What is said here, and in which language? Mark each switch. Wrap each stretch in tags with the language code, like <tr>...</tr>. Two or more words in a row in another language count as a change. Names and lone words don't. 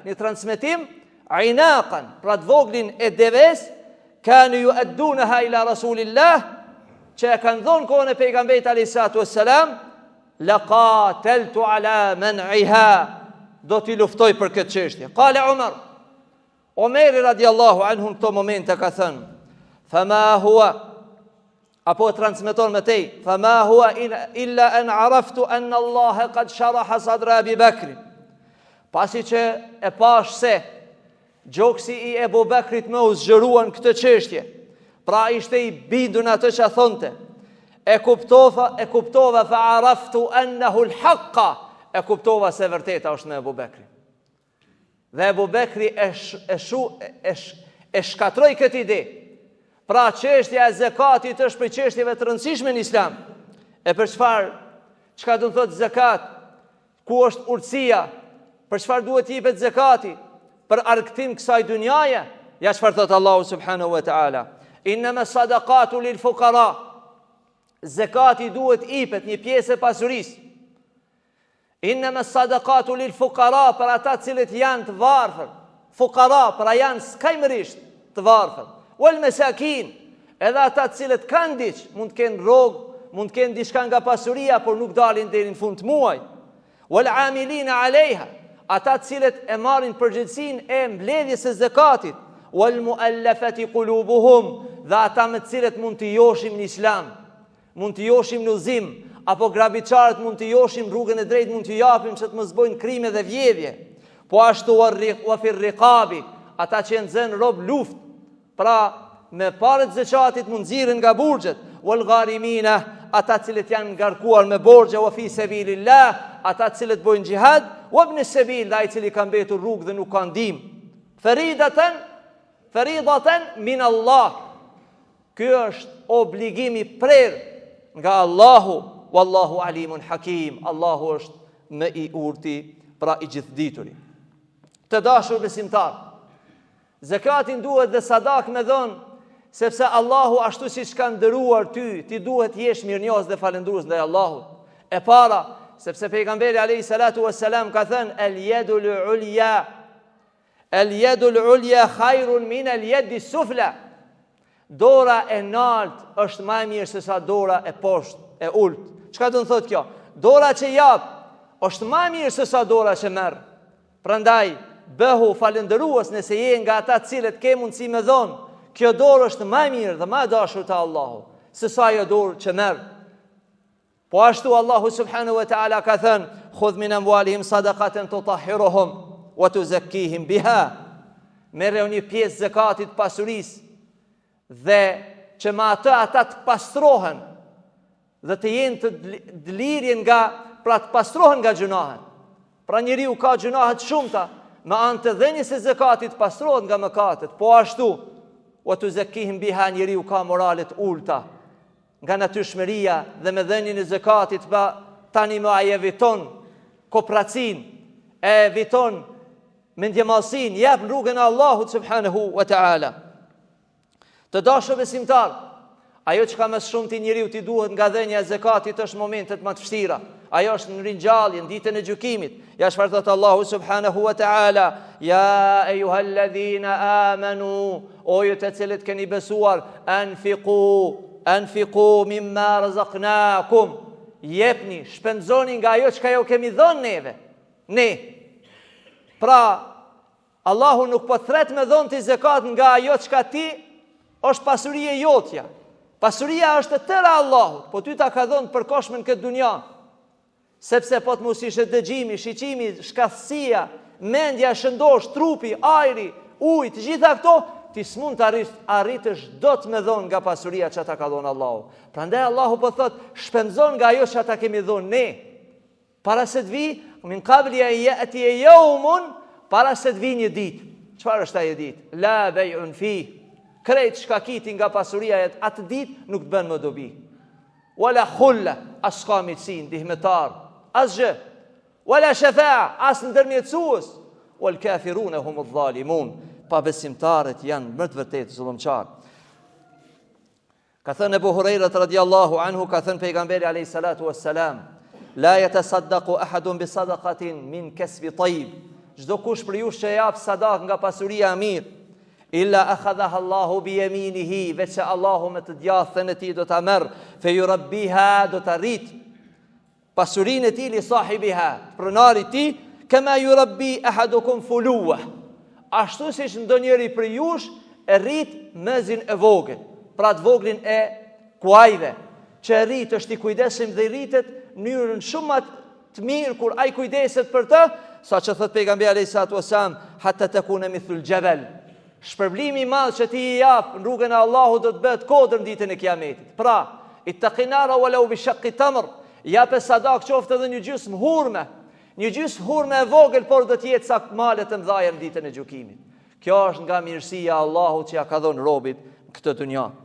<sq>Një transmetim, inaqan, pra të voglin e deves, kanë</sq> <ar>يؤدونها إلى رسول الله,</ar> <sq>që e kanë dhonë kohën e pejgamberit</sq> <ar>عليه السلام, لقاتلتهم على منعها,</ar> <sq>do t'i luftoj për këtë çështje. Qale Omeri</sq> <ar>رضي الله عنه</ar> <sq>në këto momente ka thënë,</sq> <ar>فما هو,</ar> <sq>apo transmeton me tej,</sq> <ar>فما هو إلا أن عرفت أن الله قد شرح صدر أبي بكر.</ar> <sq>Pasi që e pash se gjoksi i Ebu Bekrit me u zgjeruan këtë çështje, pra ishte i bindur në atë që thonte, e kuptova</sq> <ar>فعرفت أنه الحق,</ar> <sq>e kuptova se vërteta është me Ebu Bekri. Dhe Ebu Bekri e shkatroi këtë ide. Pra çështja e zakatit është për çështjeve të rëndësishme në Islam. E për çka do të thotë zakat? Ku është urtësia? Për çfarë duhet i jepet zakati? Për argëtim kësaj dynjaje? Ja çfarë thot Allahu</sq> <ar>سبحانه وتعالى. إنما الصدقات للفقراء.</ar> <sq>Zakati duhet i jepet një pjesë e pasurisë.</sq> <ar>إنما الصدقات للفقراء,</ar> <sq>për ata cilët janë të varfër. Fuqara, pra janë skajmërisht të varfër.</sq> <ar>والمساكين,</ar> <sq>edhe ata cilët kanë diç, mund të kenë rrogë, mund të kenë diçka nga pasuria, por nuk dalin deri në fund të muajit.</sq> <ar>والعاملين عليها,</ar> <sq>ata cilët e marrin përgjegjësinë e mbledhjes së zakatit.</sq> <ar>والمؤلفة قلوبهم,</ar> <sq>dhe ata me të cilët mund të joshim në Islam, mund të joshim në udhëzim, apo grabiçarët mund të joshim rrugën e drejtë, mund të japim që të mos bëjnë krime dhe vjedhje. Po ashtu</sq> <ar>وفي الرقاب,</ar> <sq>ata që janë zënë rob luftë, pra me parët zakatit mund nxirren nga burxhet.</sq> <ar>والغارمين,</ar> <sq>ata cilët janë ngarkuar me borxhe.</sq> <ar>وفي سبيل الله,</ar> <sq>ata cilët bojnë xhihad.</sq> <ar>وابن السبيل,</ar> <sq>ai cili ka mbetur rrugë dhe nuk ka ndihmë.</sq> <ar>فريضة من الله.</ar> <sq>Ky është obligimi prerë nga Allahu.</sq> <ar>والله عليم حكيم.</ar> <sq>Allahu është më i urti, pra i gjithdituri. Të dashur besimtar, zakatin duhet dhe sadak me dhënë, sepse Allahu ashtu siç ka ndëruar ty, ti duhet jesh mirënjohës dhe falendrues ndaj Allahut. E para, sepse pejgamberi</sq> <ar>عليه الصلاة والسلام</ar> <sq>ka thënë</sq> <ar>اليد العليا خير من اليد السفلى.</ar> <sq>Dora e lartë është më e mirë se sa dora e poshtë, e ulët. Çka do të thotë kjo? Dora që jap është më e mirë se sa dora që merr. Prandaj bëhu falendërues nëse je nga ata të cilët ke mundësi me dhon. Kjo dorë është më e mirë dhe më e dashur te Allahu se sa ajo dorë që merr. Po ashtu Allahu</sq> <ar>سبحانه وتعالى</ar> <sq>ka thënë:</sq> <ar>"خذ من أموالهم صدقة تطهرهم وتزكيهم بها."</ar> <sq>Merrë një pjesë zakatit pasurisë dhe që me atë ata të pastrohen dhe të jenë të lirjen nga, pra të pastrohen nga gjunahet. Pra njeriu ka gjunahet shumëta, me anë të dhënies së zakatit pastrohet nga mëkatet. Po ashtu,</sq> <ar>وتزكيهم بها,</ar> <sq>njeriu ka morale të ulta nga natyrshmëria dhe me dhënien e zakatit, pa tani më ai eviton kopracin, e eviton mendjemallësin, jep në rrugën e Allahut</sq> <ar>سبحانه وتعالى.</ar> <sq>Të dashur besimtar, ajo që ka më shumë ti njeriu ti duhet nga dhënia e zakatit është momentet më të vështira. Ajo është në ringjallje, në ditën e gjykimit. Ja çfarë thot Allahu</sq> <ar>سبحانه وتعالى يا أيها الذين آمنوا,</ar> <sq>o ju të cilët keni besuar,</sq> <ar>أنفقوا مما رزقناكم,</ar> <sq>jepni, shpenzoni nga ajo që ju kemi dhënë neve. Ne. Pra, Allahu nuk po thret me dhënë ti zakat nga ajo që ti është pasuria jotja. Pasuria është e tëra Allahut, po ty ta ka dhënë përkohshme në këtë dunja. Sepse po të mos ishte dëgjimi, shiqimi, shkathësia, mendja, shëndosh, trupi, ajri, ujë, të gjitha këto, ti s'mund të arritësh do të me dhënë nga pasuria që ta ka dhënë Allahu. Prandaj Allahu po thot, shpenzon nga ajo që ta kemi dhënë ne. Para se të vi,</sq> <ar>من قبل أن يأتي يوم,</ar> <sq>para se të vi një ditë. Çfarë është ajo ditë?</sq> <ar>لا بيع فيه.</ar> <sq>Krejt shka kiti nga pasuria e atë ditë nuk të bën më dobi.</sq> <ar>ولا خلة,</ar> <sq>as ka mitësi, ndihmetar, as gjë.</sq> <ar>ولا شفاعة,</ar> <sq>as ndërmjetësues.</sq> <ar>والكافرون هم الظالمون.</ar> <sq>Pa besimtarët janë më të vërtetë zullumçar. Ka thënë Abu Huraira</sq> <ar>رضي الله عنه,</ar> <sq>ka thënë pejgamberi</sq> <ar>عليه الصلاة والسلام لا يتصدق أحد بصدقة من كسب طيب.</ar> <sq>Çdo kush për ju që jap sadak nga pasuria e mirë,</sq> <ar>إلا أخذها الله بيمينه,</ar> <sq>veçse Allahu me të djathën e tij do ta merr,</sq> <ar>فيربيها,</ar> <sq>do ta rrit pasurinë e tij</sq> <ar>لصاحبها,</ar> <sq>pronarit tij,</sq> <ar>كما يربي أحدكم فلوه.</ar> <sq>Ashtu siç ndonjëri për jush e rrit mezin e vogël, pra të voglin e kuajve, që e rrit është i kujdesshëm dhe i rritet në mënyrën shumë më të mirë kur ai kujdeset për të, saqë thot pejgamberi</sq> <ar>عليه الصلاة والسلام حتى تكون مثل الجبل.</ar> <sq>Shpërblimi i madh që ti i jap në rrugën e Allahut do të bëhet kodër në ditën e Kiametit. Pra,</sq> <ar>اتقوا النار ولو بشق تمرة,</ar> <sq>jap sadak qoftë edhe një gjysmë hurme. Një gjysmë hurme e vogël, por do të jetë sa male të mëdha në ditën e gjykimit. Kjo është nga mirësia e Allahut që ja ka dhënë robit në këtë dunjë.</sq>